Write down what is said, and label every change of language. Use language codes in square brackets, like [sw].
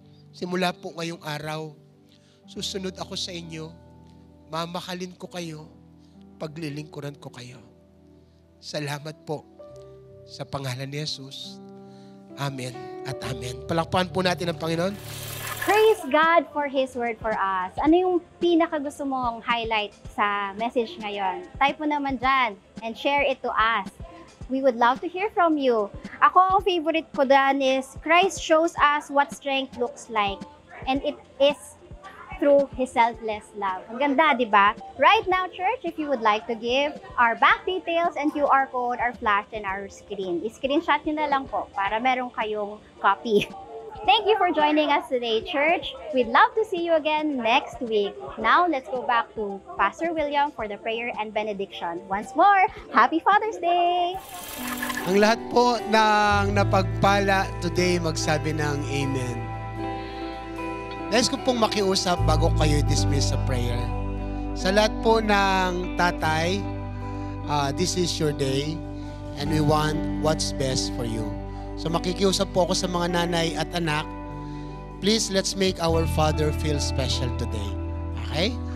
[tl] Simula po ngayong araw, susunod ako sa inyo, mamahalin ko kayo, paglilingkuran ko kayo. Salamat po sa pangalan ni Jesus. Amen at amen. Palakpakan po natin ang Panginoon. [en] Praise God for His Word for us. [tl] Ano yung pinaka-gusto mong highlight sa message ngayon? Type mo naman dyan [en] and share it to us. We would love to hear from you. [tl] Ako, ang favorite ko dyan [en] is Christ shows us what strength looks like. And it is through His selfless love. [tl] Ang ganda, di ba? [en] Right now, church, if you would like to give, our bank details and QR code are flashed in our screen. [tl] I-screenshot nyo na lang po para meron kayong copy. [en] Thank you for joining us today, church. We'd love to see you again next week. Now, let's go back to Pastor William for the prayer and benediction. Once more, Happy Father's Day! [tl] Ang lahat po ng napagpala today, magsabi ng Amen. Nais ko pong makiusap bago kayo dismiss sa prayer. Sa lahat po ng tatay, [en] this is your day and we want what's best for you. [tl] So makikiusap po ako sa mga nanay at anak, [en] please let's make our Father feel special today. Okay?